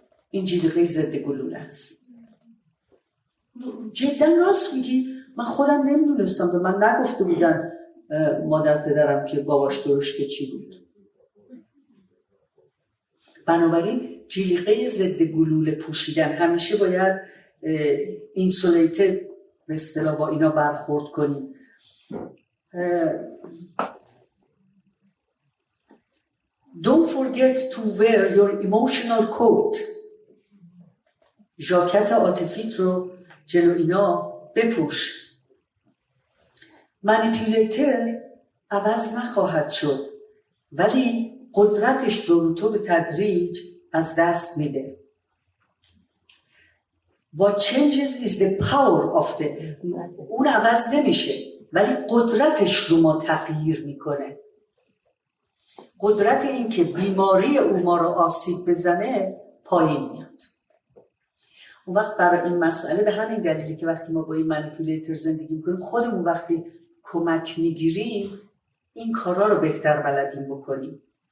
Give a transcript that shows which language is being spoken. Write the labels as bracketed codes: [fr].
[fa] این جلیقه ضد گلوله است. جدا راست میگی، من خودم نمیدونستم، به من نگفته بودن مادر پدرم که باباش درشت که چی بود. بنابراین جلیقه ضد گلوله پوشیدن همیشه باید اینسولیتد به اصطلاح با اینا برخورد کنیم. [en] Don't forget to wear your emotional coat. [fa] ژاکت عاطفیت رو جلو اینا بپوش. منیپیلیتر عوض نخواهد شد، ولی قدرتش رو تو به تدریج از دست میده. [en] What changes is the power of the. [fa] اون عوض نمیشه، ولی قدرتش رو ما تغییر میکنه. قدرت این که بیماری او ما رو آسیب بزنه پایین میاد. اون وقت برای این مسئله به همین دلیلی که وقتی ما با این منیپولیتر زندگی میکنیم، خودمون وقتی کمک میگیریم این کارا رو بهتر بلدیم بکنیم.